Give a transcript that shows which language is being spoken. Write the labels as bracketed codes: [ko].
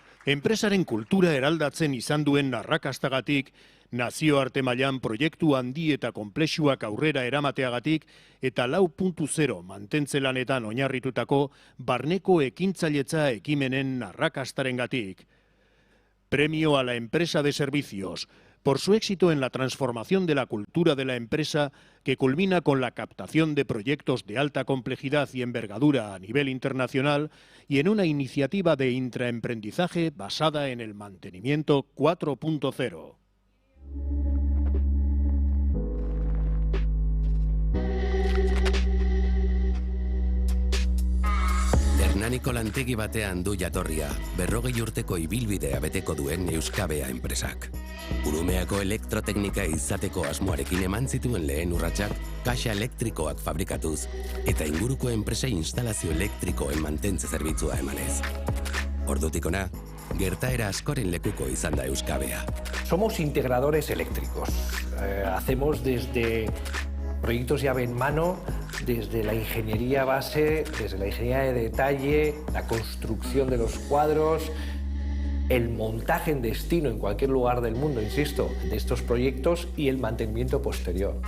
[eu] Enpresaren kultura eraldatzen izan duen arrakastagatik, nazioarte mailan proiektu handi eta konplexuak aurrera eramateagatik eta 4.0 mantentze lanetan oinarritutako barneko ekintzailetza ekimenen arrakastarengatik. [es] Premio a la empresa de servicios, por su éxito en la transformación de la cultura de la empresa que culmina con la captación de proyectos de alta complejidad y envergadura a nivel internacional y en una iniciativa de intraemprendizaje basada en el mantenimiento 4.0. [eu] Hernaniko lantegi batean du jatorria, 40 urteko ibilbidea beteko duen Euskabea enpresak. Urumeako elektroteknika izateko asmoarekin eman zituen lehen urratsak kaxa elektrikoak fabrikatuz eta inguruko enpresa instalazio elektrikoen mantentze zerbitzua emanez. Ordutik hona, gertaera askoren lekuko izan da Euskabea. [es] Somos integradores eléctricos. Hacemos desde proyectos llave en mano desde la ingeniería base, desde la ingeniería de detalle, la construcción de los cuadros, el montaje en destino en cualquier lugar del mundo, insisto, de estos proyectos y el mantenimiento posterior.